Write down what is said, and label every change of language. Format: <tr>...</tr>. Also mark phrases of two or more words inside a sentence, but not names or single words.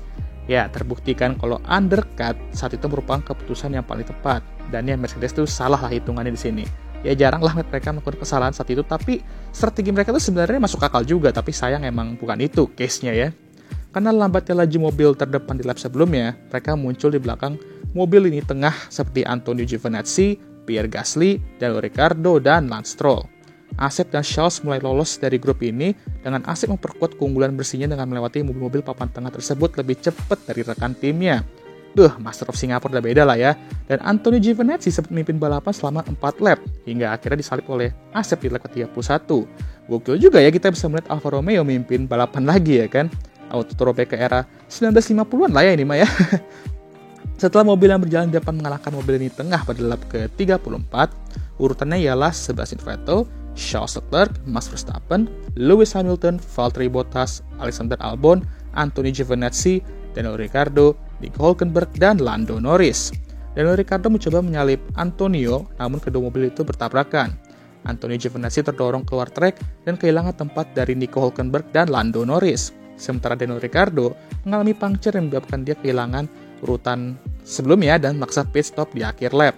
<id>Ya, terbuktikan kalau undercut saat itu merupakan keputusan yang paling tepat. Dan ya Mercedes itu salah lah hitungannya di sini. Ya jarang lah mereka melakukan kesalahan saat itu, tapi strategi mereka itu sebenarnya masuk akal juga, tapi sayang emang bukan itu case-nya ya. Karena lambatnya laju mobil terdepan di lap sebelumnya, mereka muncul di belakang mobil lini tengah seperti Antonio Giovinazzi, Pierre Gasly, Daniel Ricciardo, dan Lance Stroll. Asep dan Charles mulai lolos dari grup ini dengan Asep memperkuat keunggulan bersihnya dengan melewati mobil-mobil papan tengah tersebut lebih cepat dari rekan timnya.</id> <en>Master of Singapore</en> <id>udah beda lah ya. Dan Antonio Giovinazzi sempat memimpin balapan selama 4 lap, hingga akhirnya disalip oleh Asep di lap ke-31. Gokil juga ya kita bisa melihat Alfa Romeo memimpin balapan lagi ya kan.</id> <en>Auto throwback</en> <id>ke era 1950-an lah ya ini mah ya. Setelah mobil yang berjalan di depan mengalahkan mobil ini tengah pada lap ke-34, urutannya ialah Sebastian Vettel, Charles Leclerc, Max Verstappen, Lewis Hamilton, Valtteri Bottas, Alexander Albon, Antonio Giovinazzi, Daniel Ricciardo, Nico Hülkenberg, dan Lando Norris. Daniel Ricciardo mencoba menyalip Antonio, namun kedua mobil itu bertabrakan. Antonio Giovinazzi terdorong keluar trek dan kehilangan tempat dari Nico Hülkenberg dan Lando Norris. Sementara Daniel Ricciardo mengalami puncture yang menyebabkan dia kehilangan urutan sebelumnya dan maksa</id> <en>pit stop</en> <id>di akhir lap.</id>